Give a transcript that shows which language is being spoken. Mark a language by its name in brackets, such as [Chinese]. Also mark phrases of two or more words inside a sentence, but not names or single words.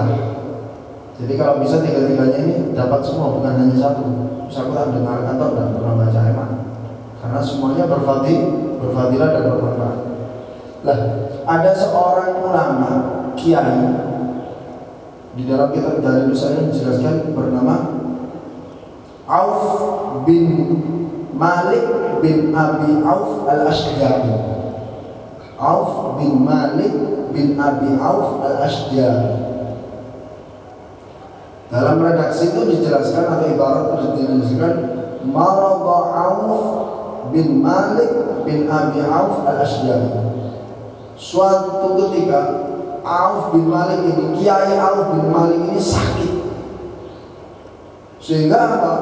[Indonesian] Jadi kalau bisa tiga-tiganya ini dapat semua, bukan hanya satu. Bisa aku tak dengarkan atau tidak pernah baca emang. Karena semuanya berfadilah dan bermanfaat. Lah, ada seorang ulama kiai di dalam kitab Dalilus Sa'in dijelaskan bernama Auf bin Malik bin Abi Auf al-Ashdari. Auf bin Malik bin Abi Auf al-Ashdari. Dalam redaksi itu dijelaskan atau ibarat dijelaskan Marada Auf bin Malik bin Abi Auf al-Ashdari. Suatu ketika Auf bin Malik ini, Kiai Auf bin Malik ini sakit, sehingga apa?